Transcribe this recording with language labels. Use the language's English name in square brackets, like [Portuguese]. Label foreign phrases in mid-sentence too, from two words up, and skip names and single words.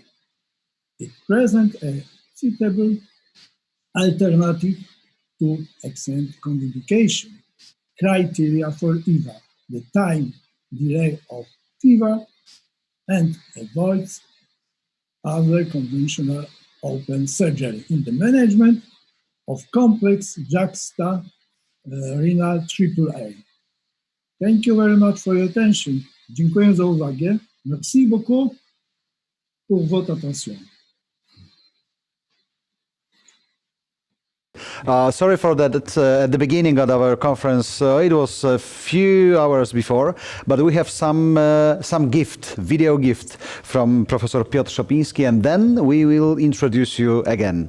[English] It presents a suitable alternative to excellent contraindication criteria for EVA, the time delay of fever, and avoids other conventional open surgery in the management of complex juxta renal AAA. Thank you very much for your attention. [Polish] Dziękuję za uwagę. [French] Merci beaucoup pour votre attention. [English] Sorry for that. At the beginning of our conference, it was a few hours before, but we have some gift, video gift from Professor Piotr Szopiński, and then we will introduce you again.